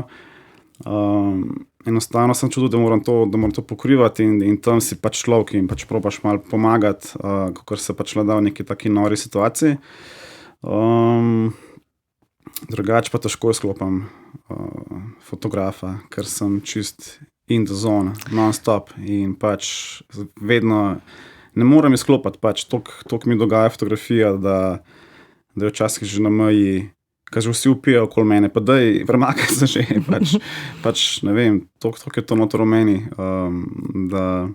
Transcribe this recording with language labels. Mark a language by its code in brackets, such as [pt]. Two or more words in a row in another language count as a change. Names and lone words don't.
[sl] Enostavno sem čutil, da moram to pokrivati in tam si pač človek in pač probaš malo pomagati, kakor se pač da v neki taki nori situaciji. Drugače pa težko izklopam fotografa, ker sem čist [en] in the zone, [sl] non-stop in pač vedno ne morem izklopati, pač toliko mi dogaja fotografija, da je včasih že na meji, kaj že vsi upijajo okoli mene, pa daj, premakaj se že, pač ne vem, toliko je to noter v meni, da...